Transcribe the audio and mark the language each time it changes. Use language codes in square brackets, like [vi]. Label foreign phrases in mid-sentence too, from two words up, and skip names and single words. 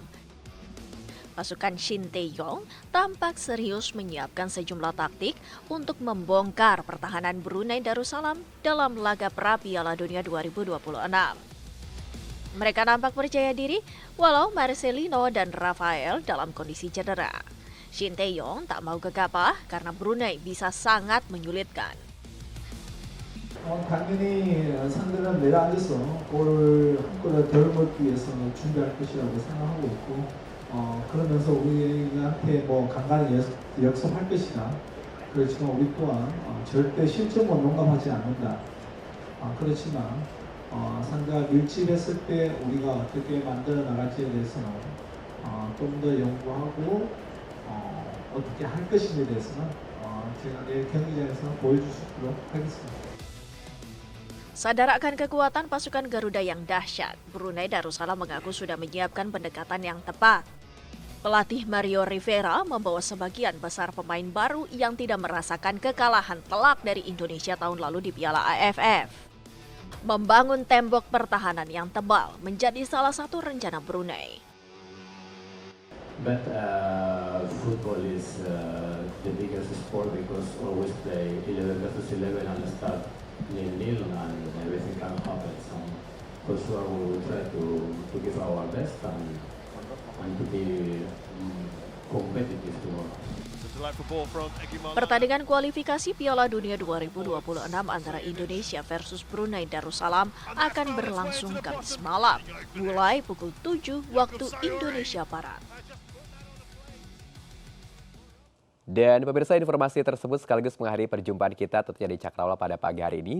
[id] Pasukan Shin Tae-yong tampak serius menyiapkan sejumlah taktik untuk membongkar pertahanan Brunei Darussalam dalam laga pra Piala Dunia 2026. Mereka nampak percaya diri walau Marcelino dan Rafael dalam kondisi cedera. Shin Tae-yong tak mau gegabah karena Brunei bisa sangat menyulitkan. [ko] 당연히 상대는 내려앉아서 골을 한 골을 덜 먹기 위해서 준비할 것이라고 생각하고 있고 그러면서 우리한테 뭐 간간히 역습할 것이다. 그렇지만 우리 또한 절대 실점을 용납하지 않는다. 그렇지만 상대가 밀집했을 때 우리가 어떻게 만들어 나갈지에 대해서는 좀 더 연구하고 어떻게 할 것인지에 대해서는 제가 내일 경기장에서 보여줄 수 있도록 하겠습니다. [id] Sadar akan kekuatan pasukan Garuda yang dahsyat, Brunei Darussalam mengaku sudah menyiapkan pendekatan yang tepat. Pelatih Mario Rivera membawa sebagian besar pemain baru yang tidak merasakan kekalahan telak dari Indonesia tahun lalu di Piala AFF. Membangun tembok pertahanan yang tebal menjadi salah satu rencana Brunei. [en] But football is the biggest sport because always play 11 versus 11 and start 0-0 and everything can happen. So for sure we will try to give our best and to be competitive tomorrow. [id] Pertandingan kualifikasi Piala Dunia 2026 antara Indonesia versus Brunei Darussalam akan berlangsung Kamis malam, mulai pukul 7 waktu Indonesia Barat. Dan pemirsa, informasi tersebut sekaligus mengakhiri perjumpaan kita tentunya di Cakrawala pada pagi hari ini.